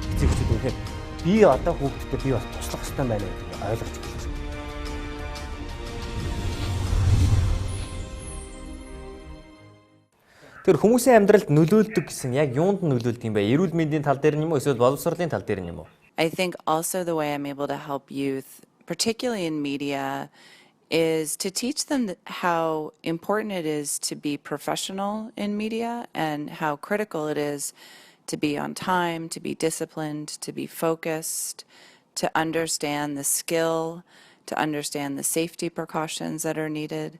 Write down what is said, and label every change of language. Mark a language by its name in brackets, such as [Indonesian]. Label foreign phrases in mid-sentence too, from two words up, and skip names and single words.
[Mongolian] Эцэгчүүд үнэхээр би одоо хүүхдэд би бас туслах хэрэгтэй байна гэдэг ойлгож байна. Тэр хүмүүсийн амьдралд нөлөөлдөг гэсэн яг юунд нөлөөлдөг юм бэ? Эрүүл мэндийн тал дээр нь юм уу эсвэл боловсролын тал дээр нь юм уу? [English] I think also the way I'm able to help youth, particularly in media, is to teach them how important it is to be professional in media and how critical it is to be on time, to be disciplined, to be focused, to understand the skill, to understand the safety precautions that are needed.